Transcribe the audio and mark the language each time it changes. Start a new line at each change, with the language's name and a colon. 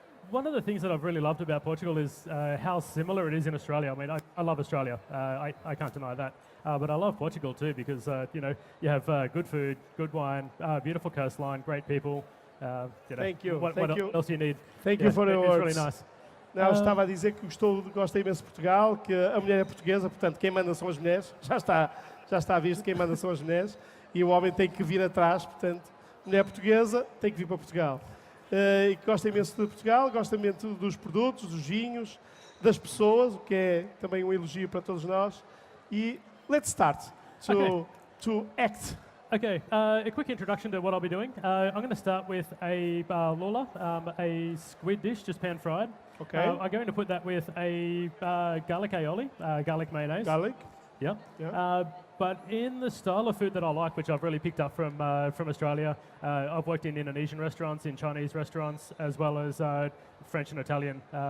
English: One of the things that I've really loved about Portugal is how similar it is in Australia. I mean, I love Australia. I can't deny that. But I love Portugal too because, you have good food, good wine, beautiful coastline, great people. Thank you. What else do you need? Thank you for the words. It's really nice.
Portuguese: Não, estava a dizer que gosta imenso de Portugal, que a mulher é portuguesa, portanto, quem manda são as mulheres. Já está visto, quem manda são as mulheres. E o homem tem que vir atrás, portanto, mulher portuguesa tem que vir para Portugal. E gosta imenso de Portugal, gosta imenso dos produtos, dos vinhos, das pessoas, o que é também um elogio para todos nós.
English: E let's start to act. Okay, a quick introduction to what I'll be doing. I'm going to start with a lula, a squid dish, just pan-fried. Okay. I'm going to put that with a garlic aioli, garlic mayonnaise. Garlic? Yeah. But in the style of food that I like, which I've really picked up from Australia, I've worked in Indonesian restaurants, in Chinese restaurants, as well as French and Italian.